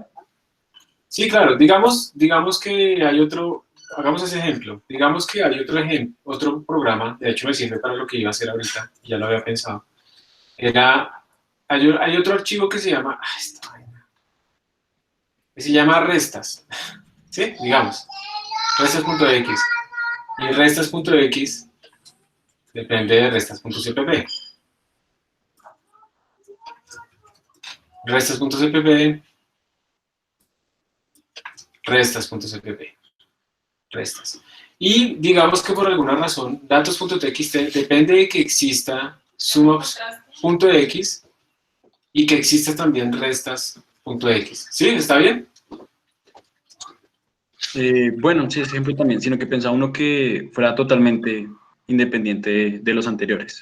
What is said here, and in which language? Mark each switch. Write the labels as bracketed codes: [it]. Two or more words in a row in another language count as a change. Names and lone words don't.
[es] Sí, claro, digamos que hay otro, hagamos ese ejemplo, digamos que hay otro programa, de hecho me sirve para lo que iba a hacer ahorita, ya lo había pensado, hay otro archivo que se llama, que se llama restas, ¿sí? Digamos, restas.x. Y restas.x depende de restas.cpp. Restas.cpp, restas.cpp, restas. Y digamos que por alguna razón, datos.txt depende de que exista sumos.x y que exista también restas.x. ¿Sí? ¿Está bien? Bueno, sí, ese ejemplo también, sino que pensaba uno que fuera totalmente independiente de los anteriores.